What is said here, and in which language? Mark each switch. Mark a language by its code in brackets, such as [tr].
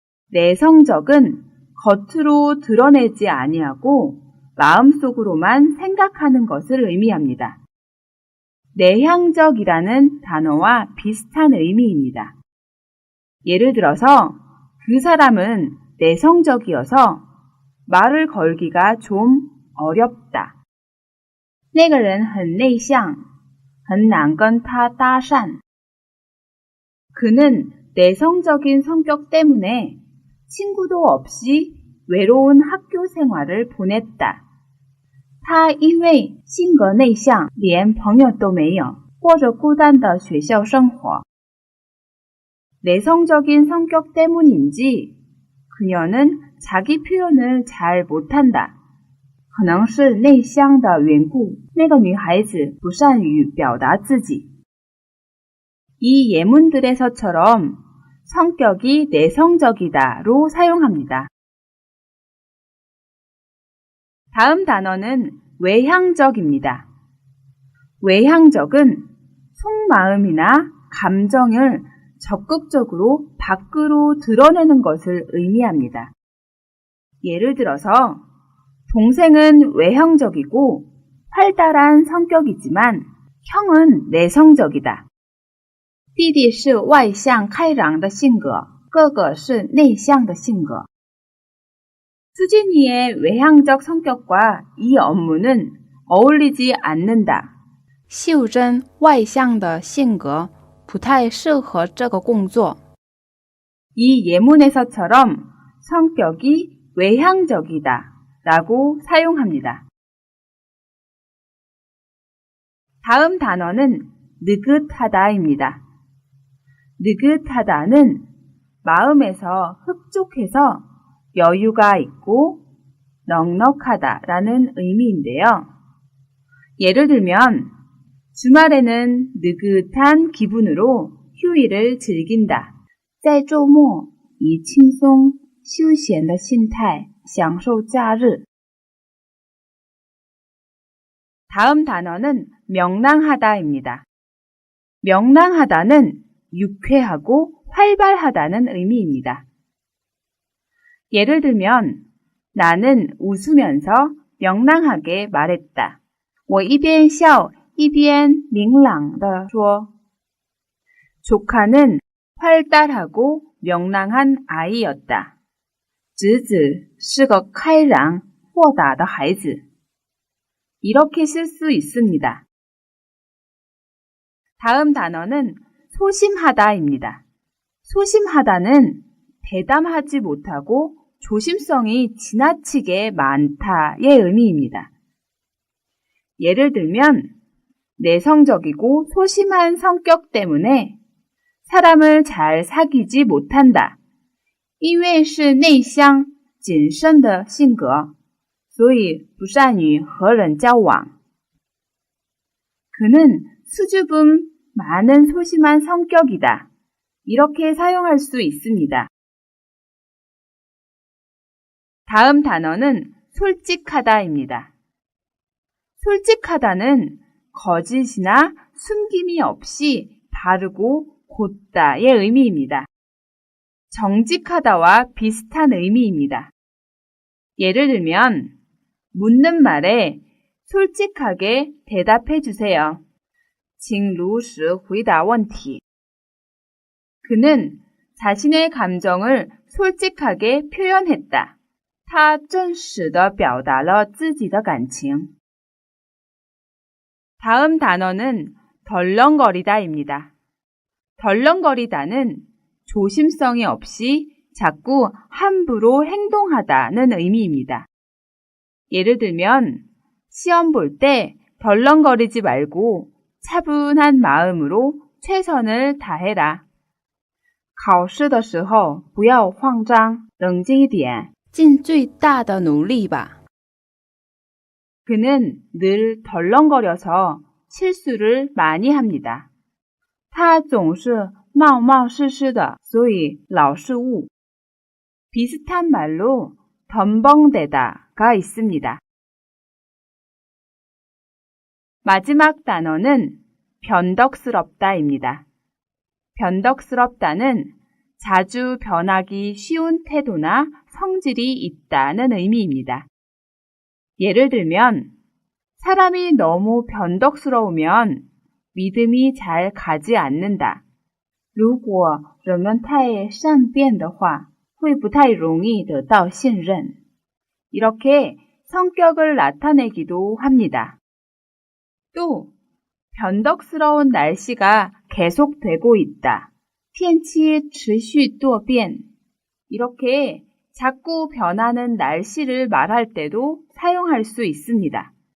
[ko] 내성적은 겉으로 드러내지 아니하고 마음속으로만 생각하는 것을 의미합니다. 내향적이라는 단어와 비슷한 의미입니다. 예를 들어서 그 사람은 내성적이어서 말을 걸기가 좀 어렵다. [zh] 那个人很内向，很难跟他搭讪. [ko] 그는 내성적인 성격 때문에 친구도 없이 외로운 학교 생활을 보냈다. [zh] 他因为性格内向，连朋友都没有，过着孤单的学校生活. [ko] 내성적인 성격 때문인지 그녀는 자기 표현을 잘 못한다. [zh] 可能是内向的缘故，那个女孩子不善于表达自己. [ko] 이 예문들에서처럼 성격이 내성적이다로 사용합니다. 다음 단어는 외향적입니다. 외향적은 속마음이나 감정을 적극적으로 밖으로 드러내는 것을 의미합니다. 예를 들어서 동생은 외향적이고 활달한 성격이지만 형은 내성적이다. [zh] 弟弟是外向开朗的性格，哥哥是内向的性格. [ko] 수진이의 외향적 성격과 이 업무는 어울리지 않는다. [zh] 秀珍外向的性格不太适合这个工作. [ko] 이 예문에서처럼 성격이 외향적이다 라고 사용합니다. 다음 단어는 느긋하다입니다. 느긋하다는 마음에서 흡족해서 여유가 있고 넉넉하다라는 의미인데요. 예를 들면 주말에는 느긋한 기분으로 휴일을 즐긴다. [zh] 在周末以轻松休闲的心态享受假日. [ko] 다음 단어는 명랑하다입니다. 명랑하다는 유쾌하고 활발하다는 의미입니다. 예를 들면 나는 웃으면서 명랑하게 말했다. [zh] 我一边笑一边明朗地说. [ko] 조카는 활달하고 명랑한 아이였다. [zh] 侄子是个开朗豁达的孩子. [ko] 이렇게 쓸 수 있습니다. 다음 단어는 소심하다입니다. 소심하다는 대담하지 못하고 조심성이 지나치게 많다의 의미입니다. 예를 들면 내성적이고 소심한 성격 때문에 사람을 잘 사귀지 못한다. [zh] 因为是内向谨慎的性格，所以不善于和人交往. [ko] 그는 수줍음 많은 소심한 성격이다. 이렇게 사용할 수 있습니다. 다음 단어는 솔직하다입니다. 솔직하다는 거짓이나 숨김이 없이 바르고 곧다의 의미입니다. 정직하다와 비슷한 의미입니다. 예를 들면 묻는 말에 솔직하게 대답해 주세요. [zh] 请如实回答问题. [ko] 그는 자신의 감정을 솔직하게 표현했다. [zh] 他真实地表达了自己的感情. [ko] 다음 단어는 덜렁거리다입니다. 덜렁거리다는 조심성이 없이 자꾸 함부로 행동하다는 의미입니다. 예를 들면 시험 볼 때 덜렁거리지 말고 차분한 마음으로 최선을 다해라. [zh] 考试的时候不要慌张，冷静一点，尽最大的努力吧. [ko] 그는 늘 덜렁거려서 실수를 많이 합니다. [zh] 他总是冒冒失失的，所以老失误. [ko] 비슷한 말로 덤벙대다가 있습니다. 마지막 단어는 변덕스럽다입니다. 변덕스럽다는 자주 변하기 쉬운 태도나 성질이 있다는 의미입니다. 예를 들면 사람이 너무 변덕스러우면 믿음이 잘 가지 않는다. [zh] 如果人们太善变的话，会不太容易得到信任. [ko] 이렇게 성격을 나타내기도 합니다. 또 변덕스러운 날씨가 계속되고 있다. [zh] 天气持续多变. [ko] 이렇게 자꾸 변하는 날씨를 말할 때도 사용할 수 있습니다.